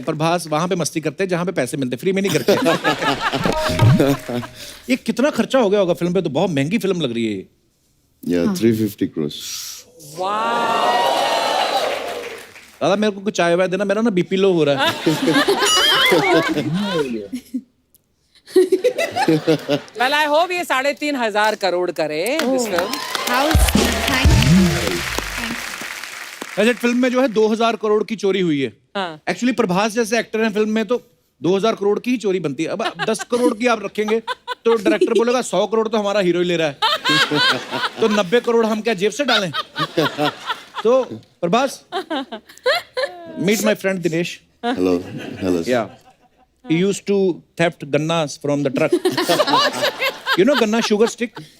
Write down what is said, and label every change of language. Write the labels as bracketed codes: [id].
[hi] प्रभास वहां पे मस्ती करते हैं जहां पे पैसे मिलते, फ्री में नहीं करते। ये कितना खर्चा हो गया होगा फिल्म पे? तो बहुत महंगी फिल्म लग रही है ये। [en] Yeah, 350 crores. [hi] दादा मेरे को कुछ चाय वाय देना, मेरा ना बीपी लो हो रहा है। [en] Well, I hope [hi] ये 3,500 करोड़ करे [en] this film। [hi] वैसे फिल्म में जो है 2000 करोड़ की चोरी हुई है। हाँ। एक्चुअली प्रभास जैसे एक्टर हैं फिल्म में तो 2000 करोड़ की ही चोरी बनती है। अब 10 करोड़ की आप रखेंगे तो डायरेक्टर बोलेगा 100 करोड़ तो हमारा हीरो ही ले रहा है, तो 90 करोड़ हम क्या जेब से डालें? तो Prabhas, [en] meet my friend [hi] Dinesh. [en] Hello. Hello. sir. Yeah, he used to theft gannas from the truck. You know ganna, sugar stick?